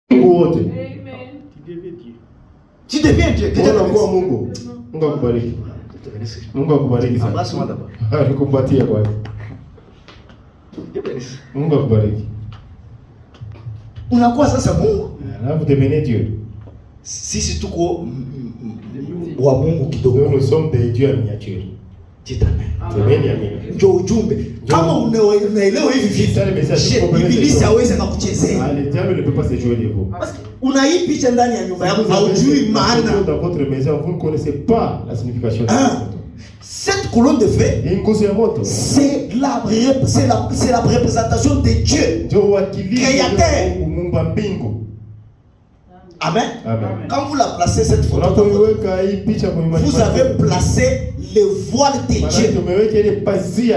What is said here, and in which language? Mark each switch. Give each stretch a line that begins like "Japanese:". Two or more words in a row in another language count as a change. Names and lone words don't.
Swahili: Mungu wote. Amen.
French: Tu deviens Dieu.
Swahili: Unakuwa Mungu. Mungu akubariki. Mungu akubariki sana.
French: Embrasse-moi d'abord.
Swahili: Nikupatie kwanza. Mungu akubariki. Unakuwa sasa Mungu.
French: Alafu devenez Dieu.
Swahili: Sisi tuko wa Mungu kidogo.
French: Nous sommes des dieux en miniature. Dit amen.
Swahili: Semeni amina. Ndio ujumbe. Kama unaelewa hivi vitu, Ibilisi hawezi kukuchezea.
French: Le diable ne peut pas se jouer de vous.
Swahili: Una hii picha ndani ya nyumba yako, haujui maana.
French: Dans votre maison, vous ne connaissez pas la signification de ça. Cette colonne de feu, c'est la représentation de Dieu, créateur. Amen. Amen. Quand vous la placez cette photo, vous avez placé le voile de Dieu.